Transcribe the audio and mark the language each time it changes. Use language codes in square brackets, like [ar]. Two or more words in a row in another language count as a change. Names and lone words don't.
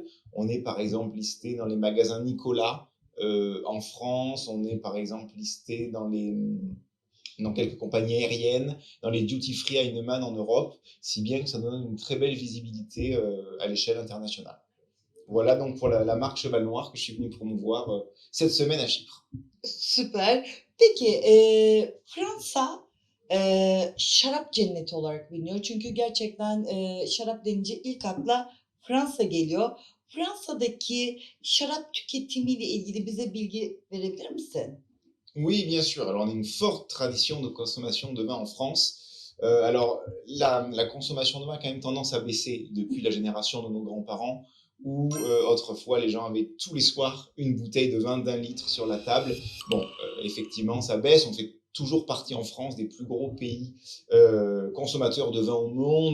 [fr] On est par exemple listé dans les magasins Nicolas en France, on est par exemple listé dans quelques compagnies aériennes, dans les duty-free Heinemann en Europe, si bien que ça donne une très belle visibilité à l'échelle internationale. Voilà donc pour la marque Cheval Noir que je suis venu promouvoir cette semaine à Chypre. [tr] Süper. Peki Fransa şarap cenneti olarak biliniyor. Çünkü gerçekten şarap denince ilk akla Fransa geliyor. Fransa'daki şarap tüketimiyle ilgili bize bilgi verebilir misin? [fr] Oui, bien sûr. Alors, on a une forte tradition de consommation de vin en France. Alors, la consommation de vin a quand même tendance à baisser depuis la génération de nos grands-parents, où autrefois les gens avaient tous les soirs une bouteille de vin d'1 litre sur la table. Bon, effectivement, ça baisse. On fait toujours partie en France des plus gros pays consommateurs de vin au monde.